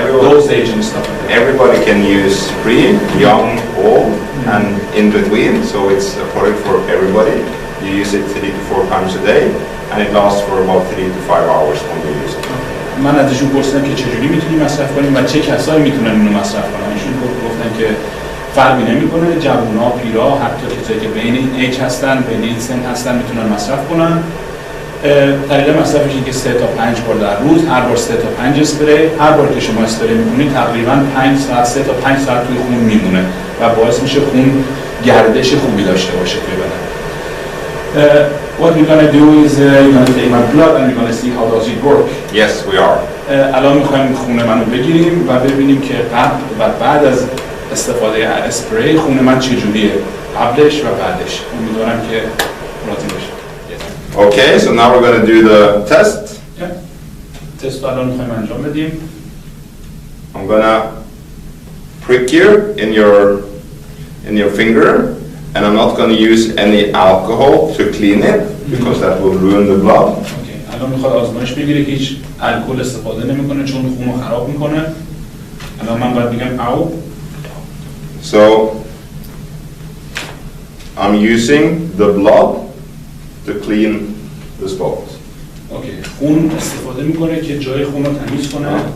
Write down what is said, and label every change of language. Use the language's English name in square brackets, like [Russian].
[English] Dosage and stuff like that. Everybody can use Pre, young, old, and in between. So it's a product for everybody. You use it 3 to 4 times a day, and it lasts for about 3 to 5 hours when you use it. [Persian] من ازشون پرسیدم که چجوری میتونیم مصرف کنیم و چه کسایی میتونن اینو مصرف کنن. ایشون گفتن که فرقی نمیکنه، جوونا، پیرا، حتی کسایی که بین این ایج هستن، بین این سن هستن میتونن مصرف کنن. طریق مصرفش اینه که 3 تا 5 بار در روز، هر بار 3 تا 5 اسپری. هر بار که شما اسپری میکنید تقریبا 5 ساعت 3 تا 5 ساعت توی خون میمونه و باعث میشه خون گردش خوبی داشته باشه توی بدن. [English] What we're gonna do is you're gonna take my blood and we're gonna see how does it work. Yes, we are. [Persian] الان میخوایم خون منو بگیریم و ببینیم که قبل و بعد از استفاده اسپری خون من چجوریه، قبلش و بعدش. امیدوارم که راضی باشید. [English] Okay, so now we're going to do the test. [Persian] تست رو الان میخوایم انجام بدیم. [English] I'm going to prick you in your finger, and I'm not going to use any alcohol to clean it because that will ruin the blood. Okay. [Persian] الان میخواد آزمایش بگیره که هیچ الکل استفاده نمیکنه چون خون رو خراب میکنه. الان من باید بگم او. [English] So I'm using the blood to clean the spot. [Persian] اوکی، خون استفاده میکنه که جای خون رو تمیز کنه.